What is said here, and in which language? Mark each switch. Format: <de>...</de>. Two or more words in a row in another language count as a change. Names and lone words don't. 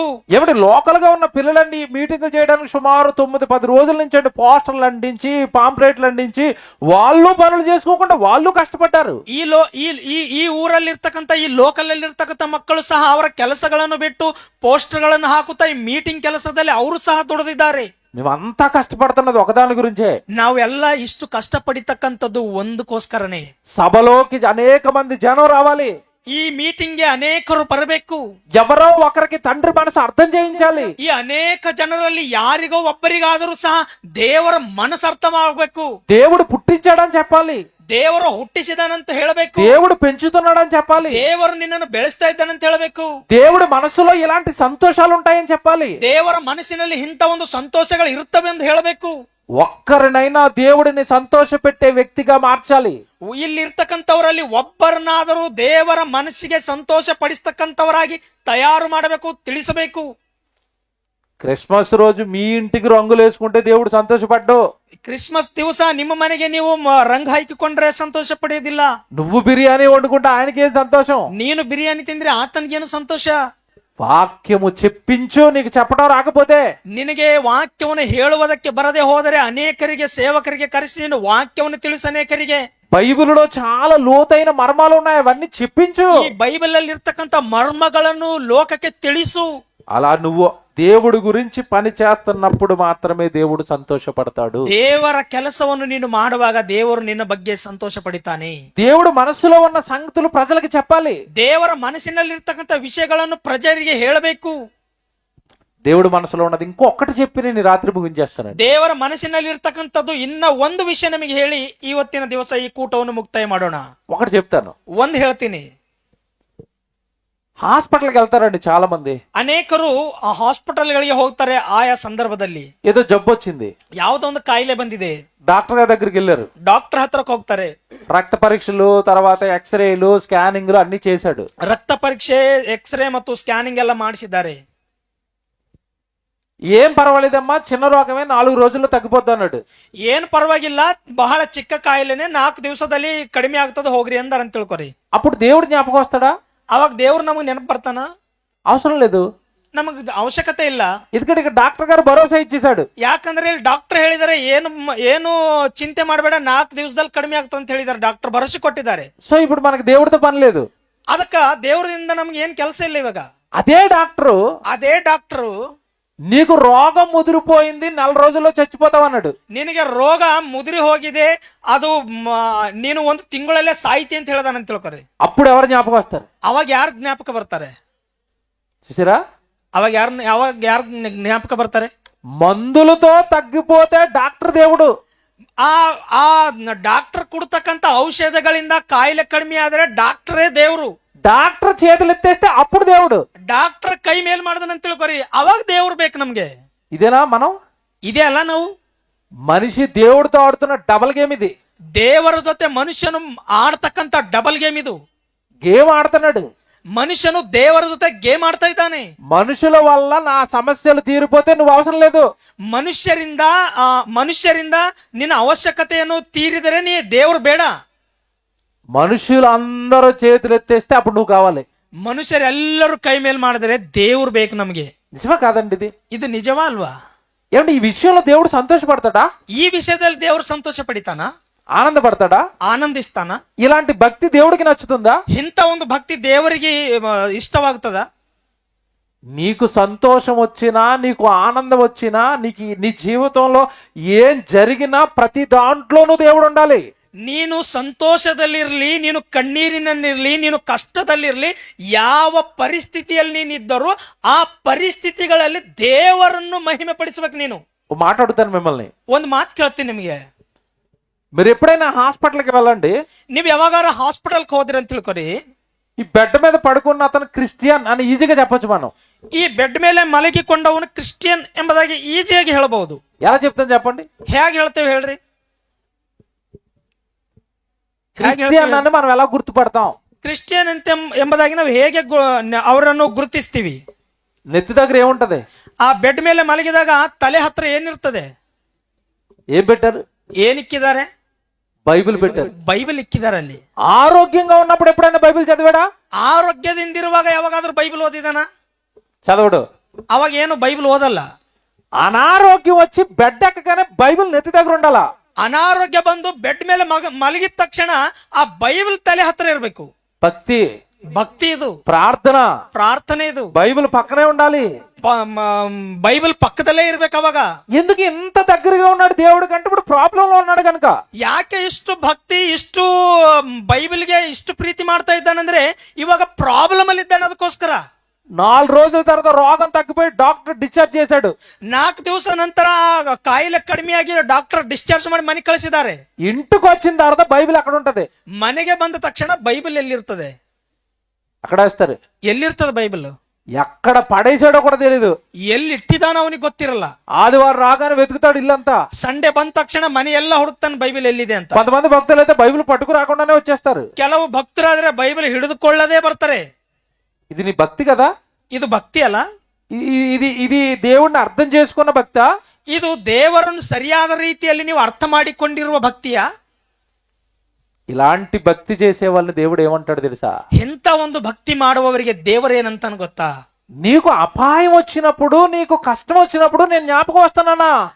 <te>ఏమిటి లోకల్ గా ఉన్న పిల్లలండి మీటింగ్లు చేయడానికి సుమారు 9-10 రోజుల నుంచి అండి పోస్టర్లు అంటించి పాంప్లెట్లు అంటించి వాళ్ళు పనులు చేసుకోకుండా వాళ్ళు కష్టపడ్డారు.</te> <kn>ಈ ಊರಲ್ಲಿ ಇರ್ತಕ್ಕಂಥ, ಈ ಲೋಕಲ್ ಅಲ್ಲಿ ಇರ್ತಕ್ಕಂಥ ಮಕ್ಕಳು ಸಹ ಅವರ ಕೆಲಸಗಳನ್ನು ಬಿಟ್ಟು ಪೋಸ್ಟರ್ ಗಳನ್ನು ಹಾಕುತ್ತಾ ಈ ಮೀಟಿಂಗ್ ಕೆಲಸದಲ್ಲಿ ಅವರು ಸಹ ದುಡಿದಿದ್ದಾರೆ.</kn> <te>మేమంతా కష్టపడుతున్నది ఒకదాని గురించే.</te> <kn>ನಾವೆಲ್ಲ ಇಷ್ಟು ಕಷ್ಟಪಡಿತಕ್ಕಂಥದ್ದು ಒಂದಕ್ಕೋಸ್ಕರನೇ.</kn> <te>సభలోకి అనేక మంది జనం రావాలి,</te> <kn>ಈ ಮೀಟಿಂಗ್ಗೆ ಅನೇಕರು ಬರಬೇಕು.</kn> <te>ఎవరో ఒకరికి తండ్రి మనసు అర్థం చేయించాలి.</te> <kn>ಈ ಅನೇಕ ಜನರಲ್ಲಿ ಯಾರಿಗೋ ಒಬ್ಬರಿಗಾದರೂ ಸಹ ದೇವರ ಮನಸ್ಸು ಅರ್ಥವಾಗಬೇಕು.</kn> <te>దేవుడు పుట్టించాడని చెప్పాలి,</te> <kn>ದೇವರು ಹುಟ್ಟಿಸಿದಾನಂತ ಹೇಳಬೇಕು.</kn> <te>దేవుడు పెంచుతున్నాడని చెప్పాలి,</te> <kn>ದೇವರು ನಿನ್ನನ್ನು ಬೆಳೆಸ್ತಾ ಇದ್ದಾನಂತ ಹೇಳಬೇಕು.</kn> <te>దేవుడి మనసులో ఇలాంటి సంతోషాలు ఉంటాయని చెప్పాలి.</te> <kn>ದೇವರ ಮನಸ್ಸಿನಲ್ಲಿ ಇಂಥ ಒಂದು ಸಂತೋಷಗಳು ಇರುತ್ತವೆ ಅಂತ ಹೇಳಬೇಕು.</kn> <te>ఒక్కరినైనా దేవుడిని సంతోష పెట్టే వ్యక్తిగా మార్చాలి.</te> <kn>ಇಲ್ಲಿ ಇರ್ತಕ್ಕಂಥವರಲ್ಲಿ ಒಬ್ಬರನ್ನಾದರೂ ದೇವರ ಮನಸ್ಸಿಗೆ ಸಂತೋಷ ಪಡಿಸ್ತಕ್ಕಂಥವರಾಗಿ ತಯಾರು ಮಾಡಬೇಕು, ತಿಳಿಸಬೇಕು.</kn> <te>క్రిస్మస్ రోజు మీ ఇంటికి రంగులు వేసుకుంటే దేవుడు సంతోషపడ్డు.</te> <kn>ಕ್ರಿಸ್ಮಸ್ ದಿವಸ ನಿಮ್ಮ ಮನೆಗೆ ನೀವು ರಂಗ್ ಹಾಕಿಕೊಂಡ್ರೆ ಸಂತೋಷ ಪಡೆಯೋದಿಲ್ಲ.</kn> <te>నువ్వు బిర్యానీ వండుకుంటే ఆయనకేం సంతోషం?</te> <kn>ನೀನು ಬಿರಿಯಾನಿ ತಿಂದ್ರೆ ಆತನಿಗೇನು ಸಂತೋಷ?</kn> <te>వాక్యము చెప్పించు, నీకు చెప్పడం రాకపోతే.</te> <kn>ನಿನಗೆ ವಾಕ್ಯವನ್ನು ಹೇಳುವುದಕ್ಕೆ ಬರದೆ ಹೋದರೆ ಅನೇಕರಿಗೆ, ಸೇವಕರಿಗೆ ಕರೆಸಿ ನೀನು ವಾಕ್ಯವನ್ನು ತಿಳಿಸ ಅನೇಕರಿಗೆ.</kn> <te>బైబిల్లో చాలా లోతైన మర్మాలు ఉన్నాయి, అవన్నీ చెప్పించు.</te> <kn>ಈ ಬೈಬಲ್ ಅಲ್ಲಿ ಇರ್ತಕ್ಕಂಥ ಮರ್ಮಗಳನ್ನು ಲೋಕಕ್ಕೆ ತಿಳಿಸು.</kn> <te>అలా నువ్వు దేవుడి గురించి పని చేస్తున్నప్పుడు మాత్రమే దేవుడు సంతోషపడతాడు.</te> <kn>ದೇವರ ಕೆಲಸವನ್ನು ನೀನು ಮಾಡುವಾಗ ದೇವರು ನಿನ್ನ ಬಗ್ಗೆ ಸಂತೋಷ ಪಡಿತಾನೆ.</kn> <te>దేవుడు మనసులో ఉన్న సంగతులు ప్రజలకు చెప్పాలి.</te> <kn>ದೇವರ ಮನಸ್ಸಿನಲ್ಲಿ ಇರ್ತಕ್ಕಂಥ ವಿಷಯಗಳನ್ನು ಪ್ರಜರಿಗೆ ಹೇಳಬೇಕು.</kn> <te>దేవుడు మనసులో ఉన్నది ఇంకొకటి చెప్పి నేను రాత్రి ముగించేస్తాను.</te> <kn>ದೇವರ ಮನಸ್ಸಿನಲ್ಲಿ ಇರ್ತಕ್ಕಂಥದ್ದು ಇನ್ನ ಒಂದು ವಿಷಯ ನಮಗೆ ಹೇಳಿ ಇವತ್ತಿನ ದಿವಸ ಈ ಕೂಟವನ್ನು ಮುಕ್ತಾಯ ಮಾಡೋಣ.</kn> <te>ఒకటి చెప్తాను,</te> <kn>ಒಂದು ಹೇಳ್ತೀನಿ.</kn> <te>హాస్పిటల్కి వెళ్తారండి చాలా మంది.</te> <kn>ಅನೇಕರು ಆ ಹಾಸ್ಪಿಟಲ್ಗಳಿಗೆ ಹೋಗ್ತಾರೆ. ಆಯಾ ಸಂದರ್ಭದಲ್ಲಿ</kn> <te>ఏదో జబ్బు వచ్చింది,</te> <kn>ಯಾವುದೋ ಒಂದು ಕಾಯಿಲೆ ಬಂದಿದೆ,</kn> <te>డాక్టర్ గారి దగ్గరికి వెళ్ళారు.</te> <kn>ಡಾಕ್ಟರ್ ಹತ್ರಕ್ಕೆ ಹೋಗ್ತಾರೆ.</kn> <te>రక్త పరీక్షలు, తర్వాత ఎక్స్రేలు, స్కానింగ్లు అన్ని చేశాడు.</te> <kn>ರಕ್ತ ಪರೀಕ್ಷೆ, ಎಕ್ಸ್ರೇ ಮತ್ತು ಸ್ಕ್ಯಾನಿಂಗ್ ಎಲ್ಲ ಮಾಡಿಸಿದ್ದಾರೆ.</kn> <te>ఏం పర్వాలేదమ్మా, చిన్న రోగమే 4 రోజుల్లో తగ్గిపోద్ది అన్నాడు.</te> <kn>ಏನ್ ಪರವಾಗಿಲ್ಲ, ಬಹಳ ಚಿಕ್ಕ ಕಾಯಿಲೆನೆ 4 ದಿವಸದಲ್ಲಿ ಕಡಿಮೆ ಆಗ್ತದೆ, ಹೋಗ್ರಿ ಅಂದಾರ ಅಂತ ತಿಳ್ಕೊರಿ.</kn> <te>అప్పుడు దేవుడు జ్ఞాపకం వస్తాడా?</te> <kn>ಅವಾಗ ದೇವ್ರು ನಮಗ್ ನೆನಪು ಬರ್ತಾನ?</kn> <te>అవసరం లేదు,</te> <kn>ನಮಗ್ ಅವಶ್ಯಕತೆ ಇಲ್ಲ.</kn> <te>ఎందుకంటే ఇక్కడ డాక్టర్ గారు భరోసా ఇచ్చేశాడు.</te> <kn>ಯಾಕಂದ್ರೆ ಇಲ್ಲಿ ಡಾಕ್ಟರ್ ಹೇಳಿದಾರೆ, ಏನು ಚಿಂತೆ ಮಾಡಬೇಡ, 4 ದಿವಸದಲ್ಲಿ ಕಡಿಮೆ ಆಗ್ತದೆ ಅಂತ ಹೇಳಿದಾರೆ. ಡಾಕ್ಟರ್ ಭರವಸೆ ಕೊಟ್ಟಿದ್ದಾರೆ.</kn> <te>సో ఇప్పుడు మనకి దేవుడితో పని లేదు.</te> <kn>ಅದಕ್ಕ ದೇವರಿಂದ ನಮ್ಗೆ ಏನ್ ಕೆಲಸ ಇಲ್ಲ. ಇವಾಗ</kn> <te>అదే</te> <kn>ಡಾಕ್ಟರು</kn> <te>నీకు రోగం ముదిరిపోయింది, 4 రోజుల్లో చచ్చిపోతావు అన్నాడు.</te> <kn>ನಿನಗೆ ರೋಗ ಮುದುರಿ ಹೋಗಿದೆ, ಅದು ನೀನು 1 ತಿಂಗಳಲ್ಲೇ ಸಾಯ್ತಿ ಅಂತ ಹೇಳ್ದಾನ ಅಂತ ತಿಳ್ಕೊರಿ.</kn> <te>అప్పుడు ఎవరు జ్ఞాపకం వస్తారు?</te> <kn>ಅವಾಗ ಯಾರು ಜ್ಞಾಪಕ ಬರ್ತಾರೆ?</kn> <te>చూసారా,</te> <kn>ಅವಾಗ ಯಾರು ಜ್ಞಾಪಕ ಬರ್ತಾರೆ?</kn> <te>మందులతో తగ్గిపోతే డాక్టర్ దేవుడు.</te> <kn>ಆ ಡಾಕ್ಟರ್ ಕೊಡ್ತಕ್ಕಂತ ಔಷಧಗಳಿಂದ ಕಾಯಿಲೆ ಕಡಿಮೆ ಆದ್ರೆ ಡಾಕ್ಟರೇ ದೇವ್ರು.</kn> <te>డాక్టర్ చేతులు ఎత్తేస్తే అప్పుడు దేవుడు.</te> <kn>ಡಾಕ್ಟರ್ ಕೈ ಮೇಲ್ ಮಾಡ್ದನಂತ ತಿಳ್ಕೊರಿ, ಅವಾಗ ದೇವ್ರು ಬೇಕು ನಮ್ಗೆ.</kn> <te>ఇదేనా మనం?</te> <kn>ಇದೇ ಅಲ್ಲ ನಾವು.</kn> <te>మనిషి దేవుడితో ఆడుతున్న</te> <en>double game</en> <te>ఇది.</te> <kn>ದೇವರ ಜೊತೆ ಮನುಷ್ಯನು ಆಡ್ತಕ್ಕಂತ</kn> <en>double game</en> <kn>ಇದು.</kn> <te>గేమ్ ఆడుతున్నాడు.</te> <kn>ಮನುಷ್ಯನು ದೇವರ ಜೊತೆ ಗೇಮ್ ಆಡ್ತಾ ಇದ್ದಾನೆ.</kn> <te>మనుషుల వల్ల నా సమస్యలు తీరిపోతే నువ్వు అవసరం లేదు.</te> <kn>ಮನುಷ್ಯರಿಂದ ನಿನ್ನ ಅವಶ್ಯಕತೆಯನ್ನು ತೀರಿದರೆ ನೀ ದೇವ್ರು ಬೇಡ.</kn> <te>మనుషులందరూ చేతులు ఎత్తేస్తే అప్పుడు నువ్వు కావాలి.</te> <kn>ಮನುಷ್ಯರೆಲ್ಲರೂ ಕೈ ಮೇಲೆ ಮಾಡಿದ್ರೆ ದೇವ್ರು ಬೇಕು ನಮಗೆ.</kn> <te>నిజమా కాదండి ఇది?</te> <kn>ಇದು ನಿಜವಾ ಅಲ್ವಾ?</kn> <te>ఏమంటే ఈ విషయంలో దేవుడు సంతోషపడతాడా?</te> <kn>ಈ ವಿಷಯದಲ್ಲಿ ದೇವ್ರು ಸಂತೋಷ ಪಡಿತಾನ?</kn> <te>ఆనందపడతాడా?</te> <kn>ಆನಂದಿಸ್ತಾನ?</kn> <te>ఇలాంటి భక్తి దేవుడికి నచ్చుతుందా?</te> <kn>ಇಂಥ ಒಂದು ಭಕ್ತಿ ದೇವರಿಗೆ ಇಷ್ಟವಾಗ್ತದ?</kn> <te>నీకు సంతోషం వచ్చినా, నీకు ఆనందం వచ్చినా, నీకు నీ జీవితంలో ఏం జరిగినా ప్రతి దాంట్లోనూ దేవుడు ఉండాలి.</te> <kn>ನೀನು ಸಂತೋಷದಲ್ಲಿರ್ಲಿ, ನೀನು ಕಣ್ಣೀರಿನಲ್ಲಿರ್ಲಿ, ನೀನು ಕಷ್ಟದಲ್ಲಿರ್ಲಿ, ಯಾವ ಪರಿಸ್ಥಿತಿಯಲ್ಲಿ ನೀನಿದ್ದರೂ ಆ ಪರಿಸ್ಥಿತಿಗಳಲ್ಲಿ ದೇವರನ್ನು ಮಹಿಮೆ ಪಡಿಸ್ಬೇಕು. ನೀನು</kn> <te>ఓ మాట అడుగుతాను మిమ్మల్ని.</te> <kn>ಒಂದು ಮಾತು ಕೇಳ್ತೀನಿ ನಿಮಗೆ.</kn> <te>మీరు ఎప్పుడైనా హాస్పిటల్కి వెళ్ళండి,</te> <kn>ನೀವು ಯಾವಾಗಾರ ಹಾಸ್ಪಿಟಲ್ಗೆ ಹೋದ್ರಿ ಅಂತ ತಿಳ್ಕೊರಿ,</kn> <te>ఈ బెడ్ మీద పడుకున్న అతను క్రిస్టియన్ అని ఈజీగా చెప్పొచ్చు మనం.</te> <kn>ಈ ಬೆಡ್ ಮೇಲೆ ಮಲಗಿಕೊಂಡವನು ಕ್ರಿಶ್ಚಿಯನ್ ಎಂಬುದಾಗಿ ಈಜಿಯಾಗಿ ಹೇಳಬಹುದು.</kn> <te>ఎలా చెప్తాను చెప్పండి?</te> <kn>ಹೇಗೆ ಹೇಳ್ತೇವೆ ಹೇಳ್ರಿ?</kn> <te>క్రిస్టియన్ అని మనం ఎలా గుర్తుపడతాం?</te> <kn>ಕ್ರಿಶ್ಚಿಯನ್ ಅಂತ ಎಂಬುದಾಗಿ ನಾವು ಹೇಗೆ ಅವರನ್ನು ಗುರುತಿಸ್ತೀವಿ?</kn> <te>నెత్తి దగ్గర ఏముంటది?</te> <kn>ಆ ಬೆಡ್ ಮೇಲೆ ಮಲಗಿದಾಗ ತಲೆ ಹತ್ರ ಏನಿರ್ತದೆ?</kn> <te>ఏం పెట్టారు?</te> <kn>ಏನಿಕ್ಕಿದ್ದಾರೆ?</kn> <te>బైబిల్ పెట్టారు.</te> <kn>ಬೈಬಲ್ ಇಕ್ಕಿದ್ದಾರೆ ಅಲ್ಲಿ.</kn> <te>ఆరోగ్యంగా ఉన్నప్పుడు ఎప్పుడైనా బైబిల్ చదివాడా?</te> <kn>ಆರೋಗ್ಯದಿಂದಿರುವಾಗ ಯಾವಾಗಾದ್ರೂ ಬೈಬಲ್ ಓದಿದಾನ?</kn> <te>చదవడు.</te> <kn>ಅವಾಗ ಏನು ಬೈಬಲ್ ಓದಲ್ಲ.</kn> <te>అనారోగ్యం వచ్చి బెడ్ ఎక్కగానే బైబిల్ నెత్తి దగ్గర ఉండాలా?</te> <kn>ಅನಾರೋಗ್ಯ ಬಂದು ಬೆಡ್ ಮೇಲೆ ಮಲಗಿದ ತಕ್ಷಣ ಆ ಬೈಬಲ್ ತಲೆ ಹತ್ರ ಇರಬೇಕು.</kn> <te>భక్తి,</te> <kn>ಭಕ್ತಿ ಇದು,</kn> <te>ప్రార్థన,</te> <kn>ಪ್ರಾರ್ಥನೆ ಇದು.</kn> <te>బైబిల్ పక్కనే ఉండాలి.</te> <kn>బైబిల్ పక్కದಲ್ಲೇ ಇರ್ಬೇಕು. ಅವಾಗ</kn> <te>ఎందుకు ఇంత దగ్గరగా ఉన్నాడు దేవుడు కంటే ఇప్పుడు ప్రాబ్లం లో ఉన్నాడు కనుక.</te> <kn>ಯಾಕೆ ಇಷ್ಟು ಭಕ್ತಿ, ಇಷ್ಟು ಬೈಬಲ್ಗೆ ಇಷ್ಟು ಪ್ರೀತಿ ಮಾಡ್ತಾ ಇದ್ದಾನಂದ್ರೆ ಇವಾಗ ಪ್ರಾಬ್ಲಮ್ ಅಲ್ಲಿ ಇದ್ದಾನೆ. ಅದಕ್ಕೋಸ್ಕರ</kn> <te>4 రోజుల తర్వాత రోగం తగ్గిపోయి డాక్టర్ డిశ్చార్జ్ చేశాడు.</te> <kn>4 ದಿವಸ ನಂತರ ಕಾಯಿಲೆ ಕಡಿಮೆಯಾಗಿ ಡಾಕ್ಟರ್ ಡಿಸ್ಚಾರ್ಜ್ ಮಾಡಿ ಮನೆಗೆ ಕಳಿಸಿದ್ದಾರೆ.</kn> <te>ఇంటికి వచ్చిన తర్వాత బైబిల్ అక్కడ ఉంటది.</te> <kn>ಮನೆಗೆ ಬಂದ ತಕ್ಷಣ ಬೈಬಲ್ ಎಲ್ಲಿರ್ತದೆ?</kn> <te>అక్కడ వేస్తారు.</te> <kn>ಎಲ್ಲಿರ್ತದೆ ಬೈಬಲ್?</kn> <te>ఎక్కడ పడేసాడో కూడా తెలియదు.</te> <kn>ಎಲ್ಲಿ ಇಟ್ಟಿದಾನ ಅವನಿಗೆ ಗೊತ್ತಿರಲ್ಲ.</kn> <te>ఆదివారం రాగానే వెతుకుతాడు ఇల్లంతా.</te> <kn>ಸಂಡೆ ಬಂದ ತಕ್ಷಣ ಮನೆ ಎಲ್ಲ ಹುಡುಕ್ತಾನೆ ಬೈಬಲ್ ಎಲ್ಲಿದೆ ಅಂತ.</kn> <te>కొంతమంది భక్తులు అయితే బైబిల్ పట్టుకు రాకుండానే వచ్చేస్తారు.</te> <kn>ಕೆಲವು ಭಕ್ತರಾದ್ರೆ ಬೈಬಲ್ ಹಿಡಿದುಕೊಳ್ಳದೆ ಬರ್ತಾರೆ.</kn> <te>ఇది నీ భక్తి కదా?</te> <kn>ಇದು ಭಕ್ತಿ ಅಲ್ಲ?</kn> <te>ఇది దేవుణ్ణి అర్థం చేసుకున్న భక్త?</te> <kn>ಇದು ದೇವರನ್ನು ಸರಿಯಾದ ರೀತಿಯಲ್ಲಿ ನೀವು ಅರ್ಥ ಮಾಡಿಕೊಂಡಿರುವ ಭಕ್ತಿಯಾ?</kn> <te>ఇలాంటి భక్తి చేసే వాళ్ళని దేవుడు ఏమంటాడు తెలుసా?</te> <kn>ಎಂತ ಒಂದು ಭಕ್ತಿ ಮಾಡುವವರಿಗೆ ದೇವರೇನಂತಾನು ಗೊತ್ತಾ?</kn> <te>నీకు అపాయం వచ్చినప్పుడు, నీకు కష్టం వచ్చినప్పుడు నేను జ్ఞాపకం వస్తానన్నా.</te>